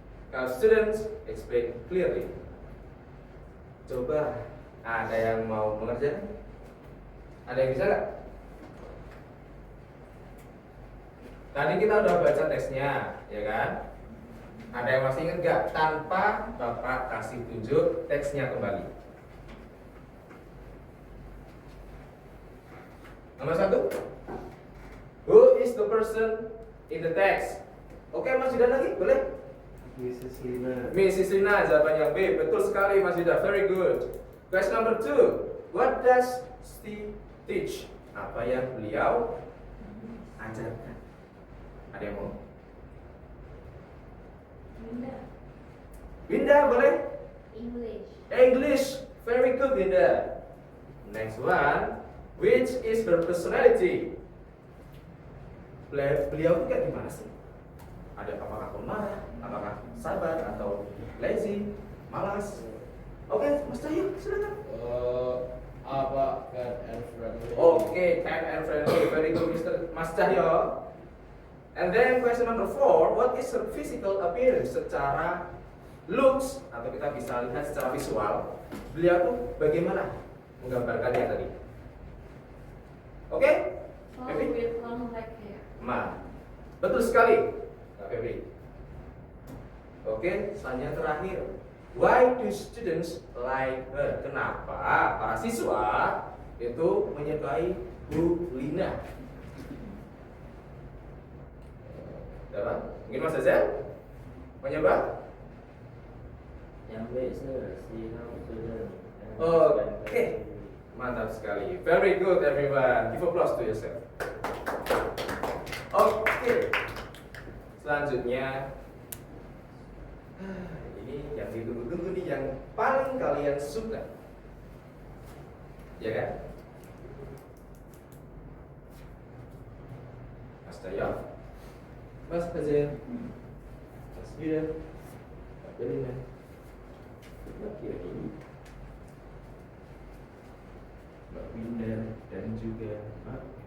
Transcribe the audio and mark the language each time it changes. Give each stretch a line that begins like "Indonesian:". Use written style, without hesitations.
English: Kalau students explain clearly.
Indonesian: Coba ada yang mau mengerjakan? Ada yang bisa nggak? Tadi kita udah baca teksnya, ya kan? Ada yang masih ingat nggak? Tanpa Bapak kasih tunjuk teksnya kembali. Nomor 1.
English: Who is the person in the text?
Indonesian: Oke, Mas Yuda lagi, boleh? Mrs. Lina. Mrs. Lina, jawaban yang B. Betul sekali Mas Yuda, very good.
English: Question number 2. What does she teach?
Indonesian: Apa yang beliau ajarkan? Ada yang mau? Winda. Winda, boleh?
English: English. English, very good Winda. Next one. Which is her personality?
Indonesian: Beliau itu kayak gimana sih? Ada apakah pemarah, apakah sabar, atau lazy, malas? Oke, Mas Cahyo, silakan.
English: Apa kind and friendly? Oke, kind and friendly, very good Mr. Mas Cahyo. And then question number 4, what is her physical appearance?
Indonesian: Secara looks, atau kita bisa lihat secara visual, beliau tuh bagaimana menggambarkannya tadi? Oke?
English: Tall Febri? with long black hair.
Indonesian: Betul sekali, Kak Febri. Oke, selanjutnya terakhir.
English: Why do students like her?
Indonesian: Kenapa para siswa itu menyukai Bu Lina? Dapat? Mungkin Mas Azel? Mencoba?
English: Yang B, sir. See how student. Oke. Mantap sekali. Very good everyone. Give applause to yourself. Oke.
Indonesian: Selanjutnya ini yang ditunggu-tunggu nih, yang paling kalian suka. Ya kan? Mas Cahyo, Mas Hazel, Mas Yuda, Mbak Belina, Mbak Kiri, Mbak Winda, dan juga Mbak.